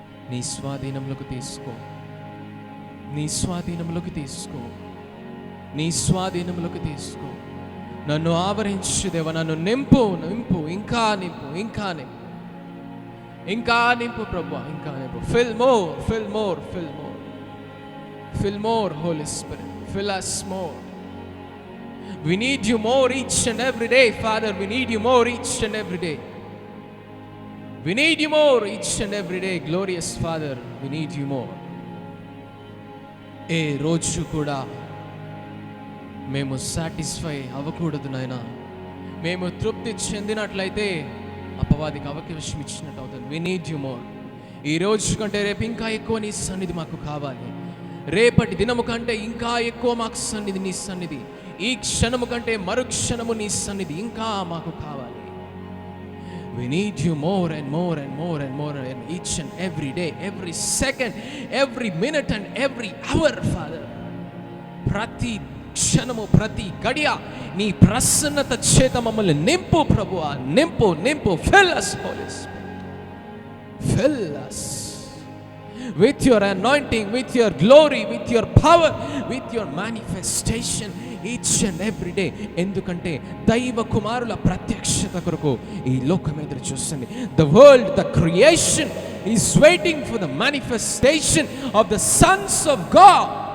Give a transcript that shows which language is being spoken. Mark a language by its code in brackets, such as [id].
[te] నీ స్వాధీనంలోకి తీసుకో, నీ స్వాధీనంలోకి తీసుకో, నీ స్వాధీనంలోకి తీసుకో. నన్ను ఆవరించు దేవా, నన్ను నింపు నింపు, ఇంకా నింపు, ఇంకా నింపు, ఇంకా నింపు ప్రభు, ఇంకా నింపు. [en] Fill more, fill more, fill more, fill more Holy Spirit, fill us more. We need you more each and every day, Father. We need you more each and every day. We need you more each and every day, glorious Father. We need you more. [te] ఏ రోజు కూడా మేము satisfy అవ్వకూడదు నాయన. మేము తృప్తి చెందినట్లయితే అపవాదికి అవకాశం ఇచ్చినట్టు అవుతుంది. [en] We need you more. [te] ఈ రోజు కంటే రేపు ఇంకా ఎక్కువ నీ సన్నిధి మాకు కావాలి. రేపటి దినము కంటే ఇంకా ఎక్కువ మాకు సన్నిధి, నీ సన్నిధి. ఈ క్షణము కంటే మరు క్షణము నీ సన్నిధి ఇంకా మాకు కావాలి. [en] We need you more and more and more and more and each and every day, every second, every minute and every hour, Father. [te] ప్రతి క్షణము, ప్రతి గడియ నీ ప్రసన్నత చేత మమ్మల్ని నింపు ప్రభువా, నింపు నింపు. [en] Fill us, Holy Spirit. Fill us with your anointing, with your glory, with your power, with your manifestation each and every day. [te] ఎందుకంటే దైవ కుమారుల ప్రత్యక్షత కొరకు ఈ లోకం ఎదురు చూస్తుంది. [en] The world, the creation is waiting for the manifestation of the sons of God.